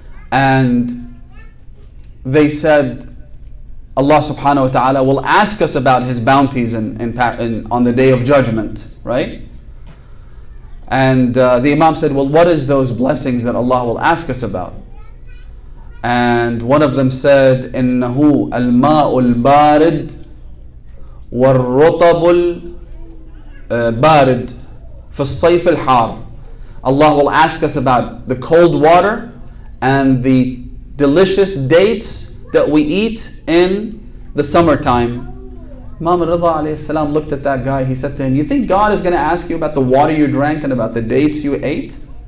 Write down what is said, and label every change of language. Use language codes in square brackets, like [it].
[en] And they said, Allah subhanahu wa ta'ala will ask us about His bounties on the Day of Judgment, right? And the Imam said, well, what is those blessings that Allah will ask us about? And one of them said, [ar] إِنَّهُ الْمَاءُ الْبَارِدُ وَالرُّطَبُ الْبَارِدُ فِي الصَّيْفِ الْحَارِ. [en] Allah will ask us about the cold water and the delicious dates that we eat in the summertime. Imam al-Rida alayhi salam looked at that guy. He said to him, you think God is going to ask you about the water you drank and about the dates you ate?